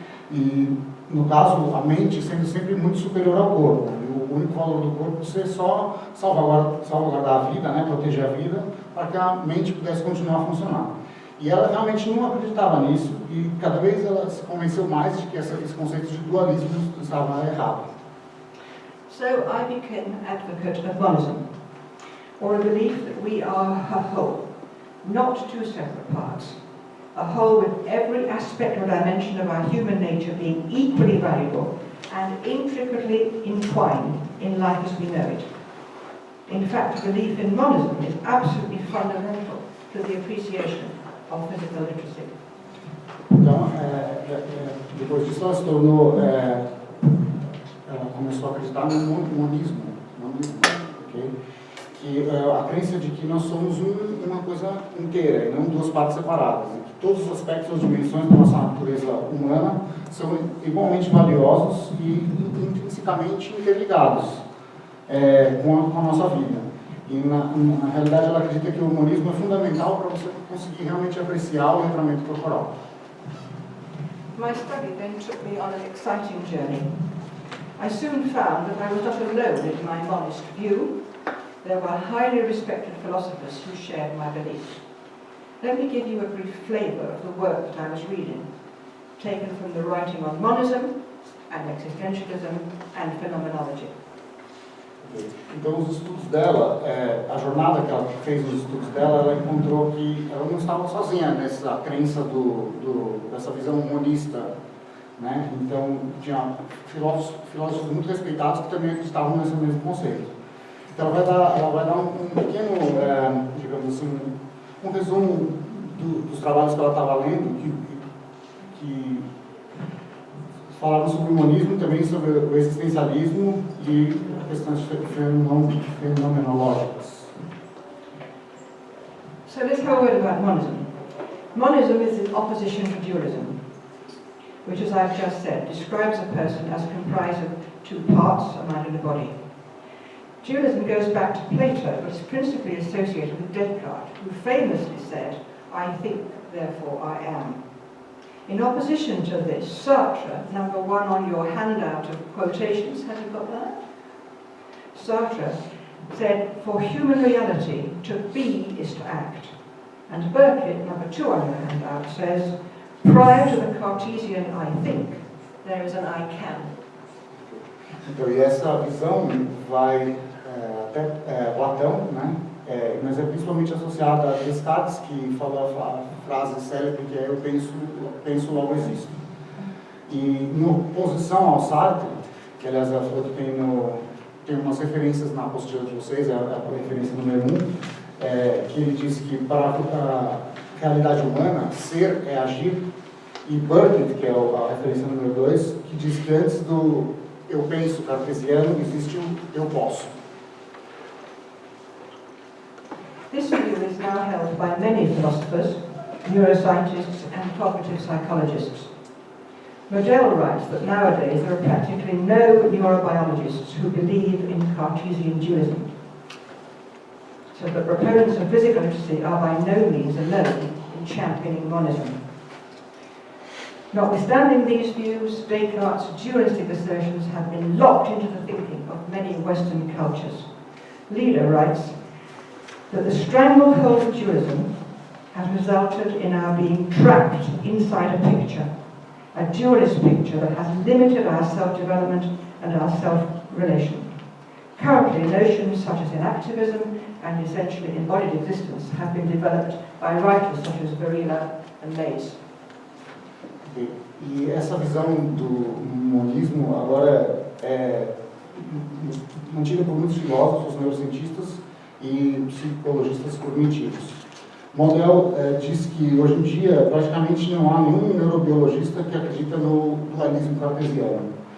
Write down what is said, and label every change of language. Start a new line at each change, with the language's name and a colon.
Portuguese: E, no caso, a mente sendo sempre muito superior ao corpo, e o único valor do corpo ser só salvaguardar a vida, né, proteger a vida, para que a mente pudesse continuar a funcionar. E ela realmente não acreditava nisso, e cada vez ela se convenceu mais de que esse conceito de dualismo estava errado.
English: So I became an advocate of monism, or a belief that we are a whole, not two separate parts. A whole with every aspect or dimension of our human nature being equally valuable and intricately entwined in life as we know it. In fact, belief in monism is absolutely fundamental to the appreciation of physical literacy.
Portuguese: Então, depois disso ela se tornou, ela começou a acreditar no monismo, okay? Que a crença de que nós somos uma coisa inteira e não duas partes separadas, e que todos os aspectos ou dimensões da nossa natureza humana são igualmente valiosos e intrinsecamente interligados com a nossa vida. E na realidade ela acredita que o humanismo é fundamental para você conseguir realmente apreciar o letramento corporal.
English: My study then took me on an exciting journey. I soon found that I was not alone in my monist view. There were highly respected philosophers who shared my belief. Let me give you a brief flavour of the work that I was reading, taken from the writing on monism and existentialism and phenomenology.
Portuguese: Então, os estudos dela, a jornada que ela fez nos estudos dela, ela encontrou que ela não estava sozinha nessa crença dessa visão monista, né? Então, tinha filósofos muito respeitados que também acreditavam nesse mesmo conceito. Então, ela vai dar um pequeno, digamos assim, um resumo dos trabalhos que ela estava lendo, que falavam sobre o monismo, também sobre o existencialismo e questões fenomenológicas.
English: So let's have a word about monism. Monism is in opposition to dualism, which, as I've just said, describes a person as comprised of two parts, a mind and a body. Dualism goes back to Plato, but is principally associated with Descartes, who famously said, "I think, therefore I am." In opposition to this, Sartre, number 1 on your handout of quotations, have you got that? Sartre said, "For human reality, to be is to act." And Burkitt, number 2 on your handout, says, "Prior to the Cartesian I think, there is an I can."
Portuguese: Então, e essa visão vai até Platão, né? Mas é principalmente associada a Descartes, que falou a frase célebre que é "eu penso, logo existo". E em oposição ao Sartre, que aliás ela falou que tem umas referências na apostila de vocês, é a referência número 1, que ele disse que para a realidade humana, ser é agir, e Burkitt, que é a referência número 2, que diz que antes do eu penso cartesiano existe o eu posso.
English: This view is now held by many philosophers, neuroscientists and cognitive psychologists. Modell writes that nowadays there are practically no neurobiologists who believe in Cartesian dualism, so that proponents of physical literacy are by no means alone in championing monism. Notwithstanding these views, Descartes' dualistic assertions have been locked into the thinking of many Western cultures. Lieder writes that the stranglehold of dualism has resulted in our being trapped inside a picture, a dualist picture that has limited our self-development and our self-relation. Currently, notions such as inactivism and essentially embodied existence have been developed by writers such as Varela and Mays.
Portuguese: E essa visão do monismo agora é mantida por muitos filósofos, neurocientistas e psicologistas cognitivos. Modell diz que hoje em dia praticamente não há nenhum neurobiologista que acredita no dualismo cartesiano.